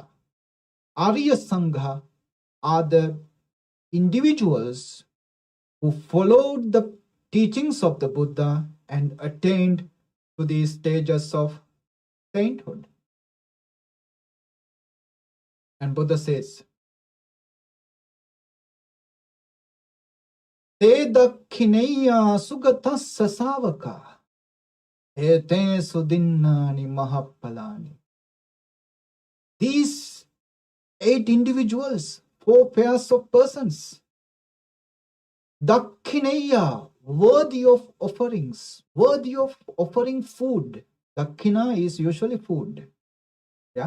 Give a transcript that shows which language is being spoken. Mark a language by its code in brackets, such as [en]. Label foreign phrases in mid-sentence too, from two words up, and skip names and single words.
[en] Arya Saṅgha are the individuals who followed the teachings of the Buddha and attained to these stages of sainthood. And Buddha says, [pi] Te dakhineya sugatasya savaka, ete sudinnani mahapalani. [en] These 8 individuals, 4 pairs of persons, dakhineya, worthy of offerings, worthy of offering food. Dakhina is usually food. Yeah.